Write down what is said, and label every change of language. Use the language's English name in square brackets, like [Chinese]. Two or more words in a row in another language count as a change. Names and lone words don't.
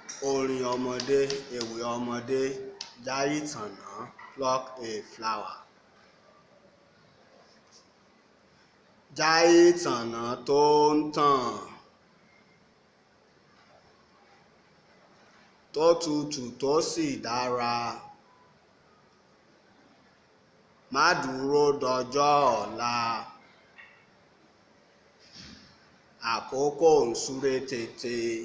[Yoruba] Orin ọmọdé, ewì ọmọdé, Jaiye Tana, [English] pluck a flower. [Yoruba] Jaiye Tana tó ń tàn, tó tutù tó sì dára, má dúró dọjọ́ ọ̀la, àkókò ń súré tètè.